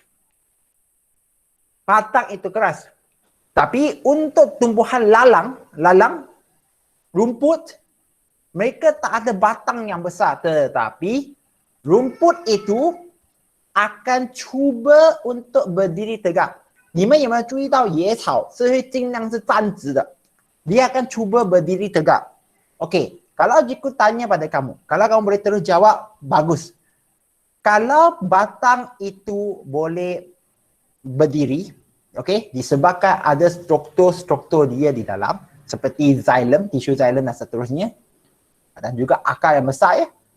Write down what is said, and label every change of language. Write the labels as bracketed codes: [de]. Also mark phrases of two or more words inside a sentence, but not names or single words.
[ms] Tapi untuk tumbuhan lalang, rumput, mereka tak ada batang yang besar. Tetapi rumput itu akan cuba untuk berdiri tegak. [zh] 你们有没有注意到野草是会尽量是站直的? [ms] Dia akan cuba berdiri tegak. Okey, kalau cikgu tanya pada kamu, kalau kamu boleh terus jawab, bagus. Kalau batang itu boleh berdiri, okey, disebabkan ada struktur-struktur dia di dalam, seperti xylem, tisu xylem dan seterusnya, dan juga akar yang besar ya.